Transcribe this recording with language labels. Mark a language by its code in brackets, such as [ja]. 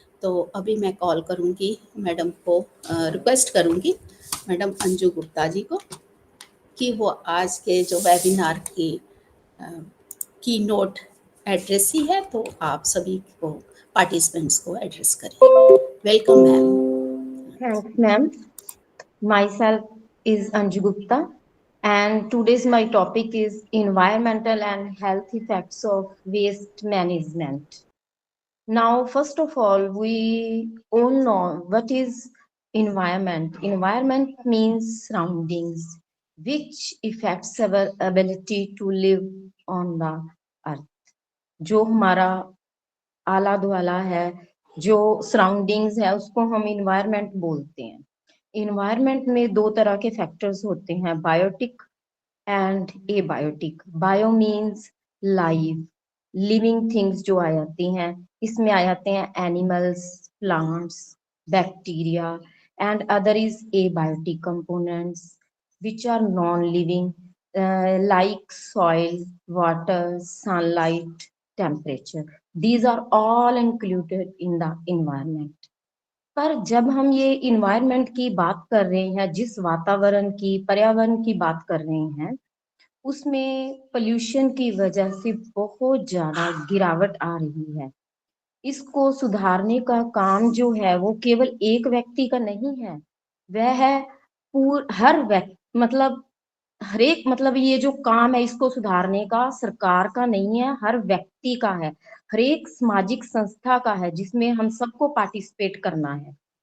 [hi] तो अभी मैं कॉल करूंगी मैडम को, रिक्वेस्ट करूंगी मैडम अंजू गुप्ता जी को कि वो आज के जो वेबिनार की नोट एड्रेस ही है, तो आप सभी को पार्टिसिपेंट्स को एड्रेस करें। [en] Welcome ma'am. Thanks, ma'am. Myself is Anju Gupta, and today's my topic is environmental and health effects of waste management. Now, first of all, we all know what is environment. Environment means surroundings, which affects our ability to live on the earth. [hi] जो हमारा आला दुआला है, जो surroundings है, उसको हम environment बोलते हैं। इन्वायरमेंट में दो तरह के फैक्टर्स होते हैं, biotic and abiotic. Bio means live, living things जो आ जाती हैं, इसमें आ जाते हैं animals, plants, bacteria, and other is abiotic components [en] which are non-living, like soil, water, sunlight, temperature. These are all included in the environment. [hi] पर जब हम ये इन्वायरमेंट की बात कर रहे हैं, जिस वातावरण की, पर्यावरण की बात कर रहे हैं, उसमें पोल्यूशन की वजह से बहुत ज्यादा गिरावट आ रही है। इसको सुधारने का काम जो है वो केवल एक व्यक्ति का नहीं है, वह है हर व्यक्ति, मतलब हर एक, मतलब ये जो काम है इसको सुधारने का सरकार का नहीं है, हर व्यक्ति का है, हर एक सामाजिक संस्था का है, जिसमें हम सबको पार्टिसिपेट करना है।